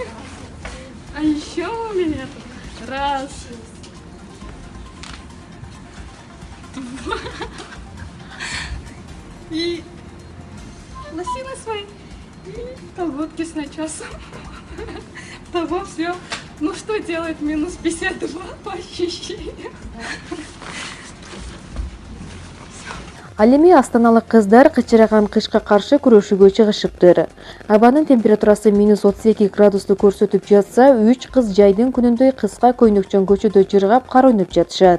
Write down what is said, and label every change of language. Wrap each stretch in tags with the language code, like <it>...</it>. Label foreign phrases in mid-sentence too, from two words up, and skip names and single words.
<ru>А еще у меня тут раз, два и лосины свои, и колготки с начесом. Того все. Ну что делать? Минус 52 по ощущениям.</ru> <ky>Ал эми астаналык кыздар кычыраган кышка каршы күрөшүүгө чыгышыптыр. Абанын температурасы минус 32 градусту көрсөтүп жатса, 3 кыз жайдын күнүндөй кыска көйнөкчөн көчөдө жыргап кар ойноп жатышат.</ky>